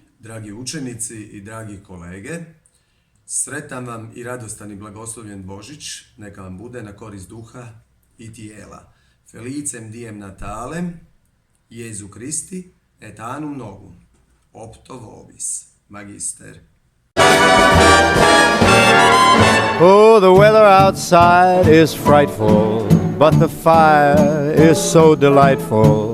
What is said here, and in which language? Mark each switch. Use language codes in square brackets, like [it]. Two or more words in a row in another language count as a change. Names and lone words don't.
[hr] dragi učenici i dragi kolege. Sretan vam i radostan i blagoslovljen Božić, neka vam bude na korist duha i tijela. [la] Felicem diem Natalem, Jezu Christi, et annum novum, opto vobis, magister. [en] Oh, the weather outside is frightful, but the fire is so delightful.